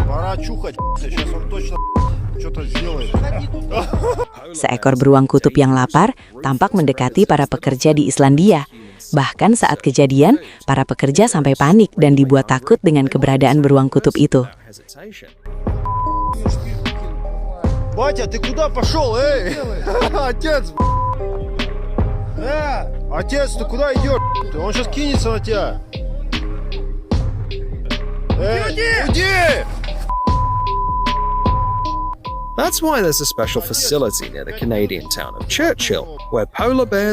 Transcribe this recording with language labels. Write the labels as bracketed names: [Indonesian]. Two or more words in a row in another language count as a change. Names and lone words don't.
[Russian] Пора чухать, сейчас он точно что-то сделает. [Indonesian] Seekor beruang kutub yang lapar tampak mendekati para pekerja di Islandia. Bahkan saat kejadian, para pekerja sampai panik dan dibuat takut dengan keberadaan beruang kutub itu. [Russian] Батя, ты куда пошел, эй? Отец! Отец, ты куда идешь? Он сейчас кинется на тебя. Уйди! [English] That's why there's a special facility near the Canadian town of Churchill, where polar bears